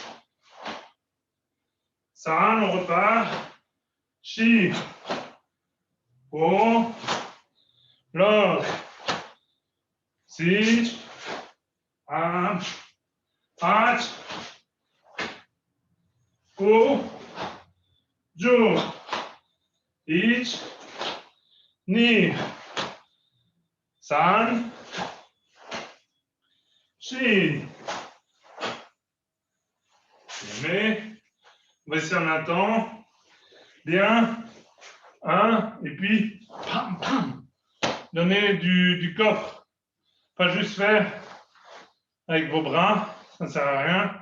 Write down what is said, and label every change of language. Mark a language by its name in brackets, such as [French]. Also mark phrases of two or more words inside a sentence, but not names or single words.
[Japanese] San, [French] on repart. [Japanese] Shi. 五。六. 七。八. Go. 十。一. Ni. San. Shi. [French] Mais, on va essayer en un temps. Bien. 1, et puis, pam, pam. Donnez du coffre. Pas juste faire avec vos bras, ça ne sert à rien.